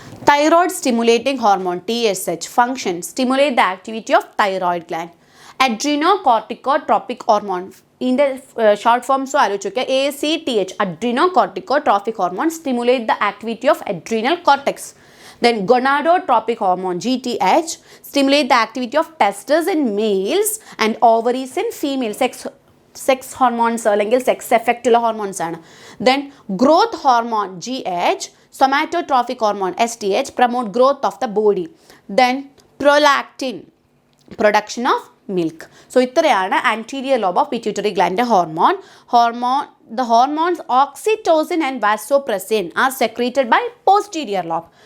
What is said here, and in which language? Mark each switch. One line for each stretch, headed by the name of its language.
English: Thyroid stimulating hormone TSH function stimulate the activity of thyroid gland. Adrenocorticotropic hormone,
Malayalam: ഇതിൻ്റെ short ഫോംസും ആലോചിച്ച് നോക്കുക,
English: ACTH, adrenocorticotropic hormone stimulate the activity of adrenal cortex. Then gonadotropic hormone GTH stimulate the activity of testes in males and ovaries in females.
Malayalam: Sex hormones അല്ലെങ്കിൽ sex എഫക്റ്റുള്ള hormones ആണ്.
English: Then growth hormone GH, somatotrophic hormone STH promote growth of the body. Then prolactin, production of milk.
Malayalam: So ഇത്രയാണ് anterior lobe of pituitary ഗ്ലാൻഡിൻ്റെ hormone.
English: The hormones oxytocin and vasopressin are secreted by posterior lobe.